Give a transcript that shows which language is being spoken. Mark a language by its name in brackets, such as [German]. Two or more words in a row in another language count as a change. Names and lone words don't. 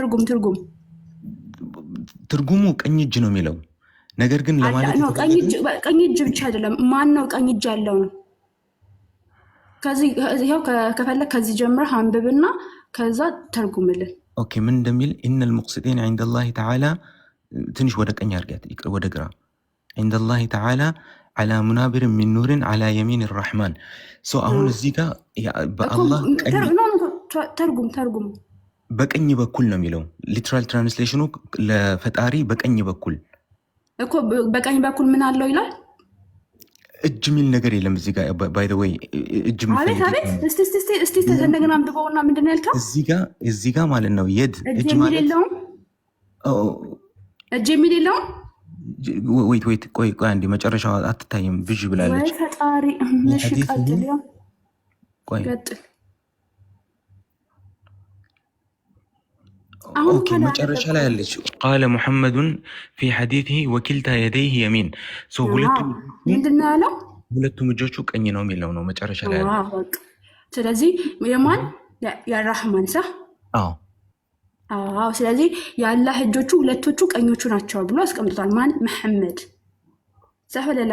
[Amharic] ትርጉሙ ቀኝ እጅ ነው የሚለው ነገር ግን ለማለት ነው ቀኝ እጅ ብቻ አይደለም ማን ነው ቀኝ እጅ ያለው ነው ከዚህ ይሄው ከፈለክ ከዚህ ጀምር አንብብና ከዛ ተርጉምልን ኦኬ ምን እንደሚል [Arabic] ان المقسطين عند الله تعالى [Amharic] ትንሽ ወደ ቀኝ አርጋት ወደ ግራ [Arabic] عند الله تعالى على منابر من نور على يمين الرحمن [Amharic] አሁን እዚህ ጋር በአላህ ቀኝ ተርጉም በቀኝ በኩል ነው የሚለው [English] literal translation [Amharic] ለፈጣሪ በቀኝ በኩል እኮ በቀኝ በኩል ምን አለው ይላል እጅ ሚል ነገር የለም እዚህ ጋር [English] by the way [Amharic] እጅ ማለት እስቲ እንደገና አንብበውና ምንድነው ያልከው እዚህ ጋር ማለት ነው የድ እጅ ማለት እጅ ሚል የለውም ወይት ቆይ አንዴ መጨረሻው አትታይም ብዥ ብላለች ወይ ፈጣሪ እሺ ቀጥል ቆይ ቀጥል [Arabic] اوكي [Amharic] መጨረሻ ላይ ያለች [Arabic] قال محمد في حديثه وكلتا يديه يمين [Amharic] ምንድነው ያለው ሁለቱም እጆቹ ቀኝ ነው የሚለው ነው መጨረሻ ላይ ያለው ስለዚህ የማን የራህማን ሰህ ስለዚህ የአላህ እጆቹ ሁለቶቹ ቀኞቹ ናቸው ብሎ አስቀምጧል ማን መሐመድ ሰህለላ